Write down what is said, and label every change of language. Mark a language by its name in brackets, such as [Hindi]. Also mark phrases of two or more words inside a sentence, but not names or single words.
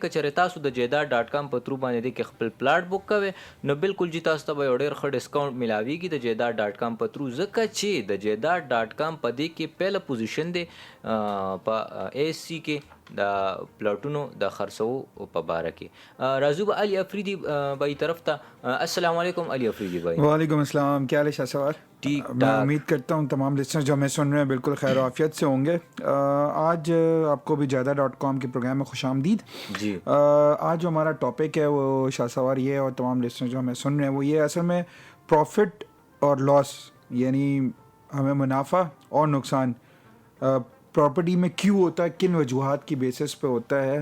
[Pashto] که چېرې تاسو د جیداد ډاټ کام په ترو باندې دی کې خپل پلاټ بک کوئ نو بالکل جی تاسو ته به یو ډېر ښه ډسکاونټ میلاویږي د جیداد ډاټ کام په ترو، ځکه چې د جیداد ډاټ کام په دې کې پهله پوزیشن دی په ASC کې د پلاټونو د خرڅو په باره کې. راځو به علي افریدي بھائی طرف ته. السلام علیکم علي افریدی بھائی. [Urdu] وعلیکم السلام، کیا حال ہے شاہ سوار؟ میں امید کرتا ہوں تمام لسنر جو ہمیں سن رہے ہیں بالکل خیر و عافیت سے ہوں گے. آج آپ کو بھی جیداد ڈاٹ کام کے پروگرام میں خوش آمدید. جی آج جو ہمارا ٹاپک ہے وہ شاہ سوار یہ ہے، اور تمام لسنر جو ہمیں سن رہے ہیں وہ یہ اصل میں پروفٹ اور لاس، یعنی ہمیں منافع اور نقصان پراپرٹی میں کیوں ہوتا ہے، کن وجوہات کی بیسس پہ ہوتا ہے.